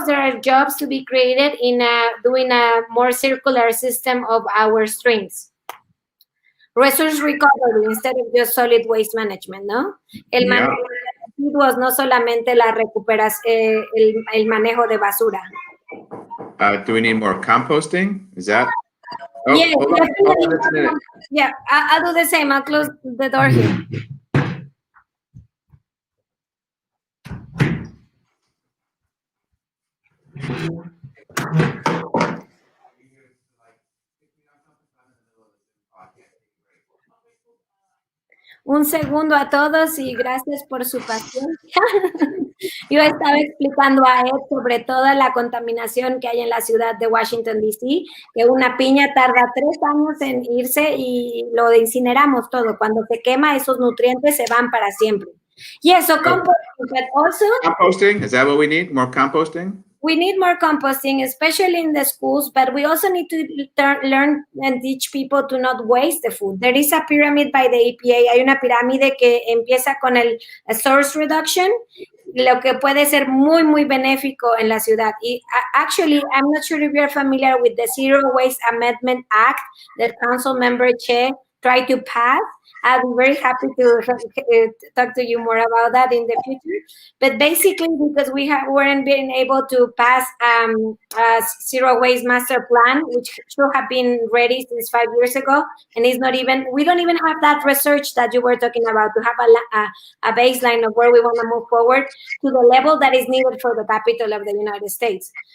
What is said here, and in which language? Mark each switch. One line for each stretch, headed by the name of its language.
English: There are jobs to be created in doing a more circular system of our streams. Resource recovery instead of just solid waste management,
Spanish: ¿no? El manejo de residuos, no solamente la recuperación, el manejo de basura.
English: Do we need more composting? Is that? Oh, Yeah, hold on. Yeah, I'll do the same. I'll close the door here.
Spanish: Un segundo a todos y gracias por su paciencia. Yo estaba explicando a Ed sobre toda la contaminación que hay en la ciudad de Washington, D.C., que una piña tarda 3 años en irse y lo incineramos todo. Cuando se quema, esos nutrientes se van para siempre. Y eso,
English: composting, but also... Composting, is that what we need? More composting? We need more composting, especially in the schools, but we also need to learn and teach people to not waste the food. There is a pyramid by the EPA.
Spanish: Hay una pirámide que empieza con el source reduction, lo que puede ser muy, muy benéfico en la ciudad.
English: Y actually, I'm not sure if you're familiar with the Zero Waste Amendment Act that Council Member Che tried to pass. I'll be very happy to talk to you more about that in the future. But basically, because we weren't being able to pass a zero waste master plan, which should have been ready since 5 years ago, and it's not even, we don't even have that research that you were talking about to have a baseline of where we want to move forward to the level that is needed for the capital of the United States.